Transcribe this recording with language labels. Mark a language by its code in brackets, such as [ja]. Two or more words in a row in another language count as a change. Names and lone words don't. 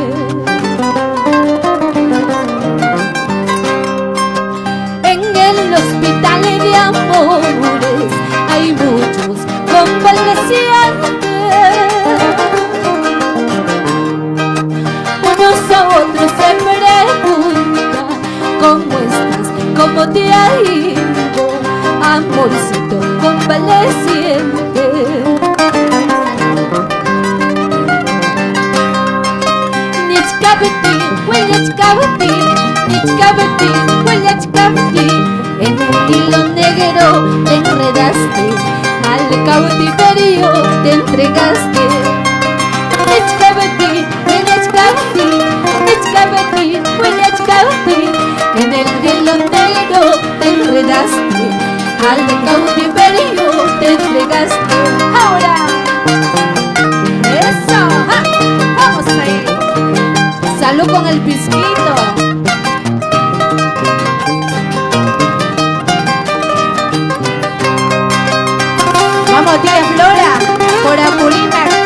[es] En el hospital de amores hay muchos convalecientes. Unos a otros se preguntan cómo estás, cómo te ha ido, amorcito convaleciente. [qu] Nichkabeti, huellachkabeti, nichkabeti, huellachkabeti. [es] En el hilo negro te enredaste, al cautiverio te entregaste. [qu] Nichkabeti, huellachkabeti, nichkabeti, [es] al cautiverio te entregaste. Ahora, eso, ¡ja! Vamos ahí. Salud con el pisquito. Vamos, tía Flora, por Apurímac.